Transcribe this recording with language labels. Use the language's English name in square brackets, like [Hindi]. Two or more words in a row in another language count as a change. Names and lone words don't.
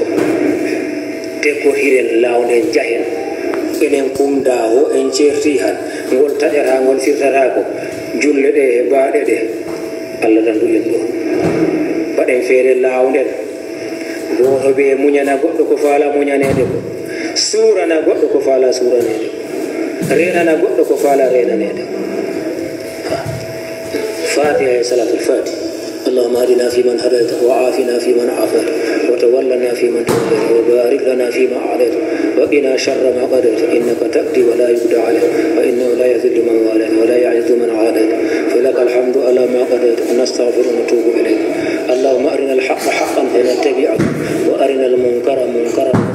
[Fula] debbo hiren lawden jahen enen kumda ho en certi han ngol taƴata ngol firtatako julle ɗe e baaɗe ɗe Allah dandu en ɗo baɗen feere lawden goto ɓe muñana goɗɗo ko faala muñanede ko suurana goɗɗo ko faala suuranede ko renana goɗɗo ko faala renanede fatiha e salatul fatih [Arabic] اللهم اهدنا فيمن هديت وعافنا فيمن عافيت وتولنا فيمن توليت وبارك لنا فيما اعطيت وقنا شر ما قضيت انك تقضي ولا يقضى عليك فانه لا يذل من واليت ولا يعز من عاديت فلك الحمد على ما قضيت ونستغفر ونتوب اليك اللهم ارنا الحق حقا فنتبعه وارنا المنكر منكرا